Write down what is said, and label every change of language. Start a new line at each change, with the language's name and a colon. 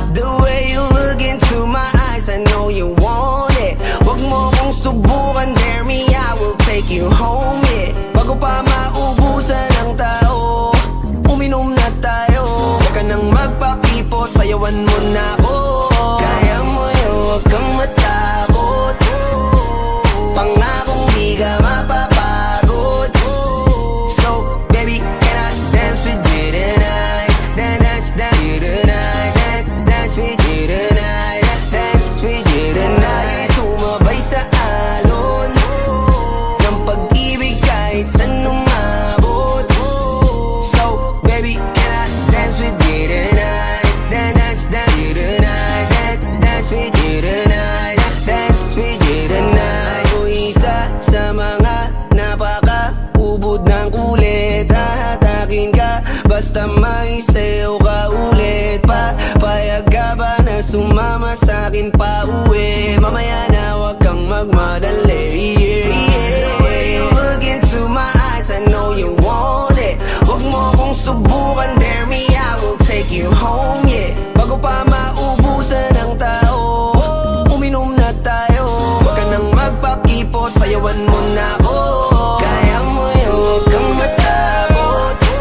English: The way you look into my eyes, I know you want it.
Filipino: Wag mo kong subukan,
English: dare me, I will take you home, yeah.
Filipino: Bago pa maubusan ng tao, uminom na tayo. Huwag ka nang magpakipot, sayawan mo na ako. Kaya mo yun, huwag kang matakot. Pangakong di ka mapapagod.
English: So, baby, can I dance with you tonight? Dance with you tonight. Dance with you tonight. Dance with you tonight.
Filipino: Sumabay sa alon ng pag-ibig kahit saan umabot.
English: So, baby, can I dance with you tonight? Dance with you tonight. Dance with you tonight. Dance with you tonight.
Filipino: Ako isa sa mga napaka-ubod ng kulit. Hahatakin ka basta may sayo ka ulit. Papayag ka ba na sumama sa'kin pa uwi? Mamaya na wag kang magmadali.
English: The way you look into my eyes, I know you want it.
Filipino: Wag mo kong subukan,
English: dare me, I will take you home, yeah.
Filipino: Bago pa maubusan ng tao, uminom na tayo. Huwag ka nang magpakipot, sayawan mo na ako. Kaya mo yun, huwag kang matakot.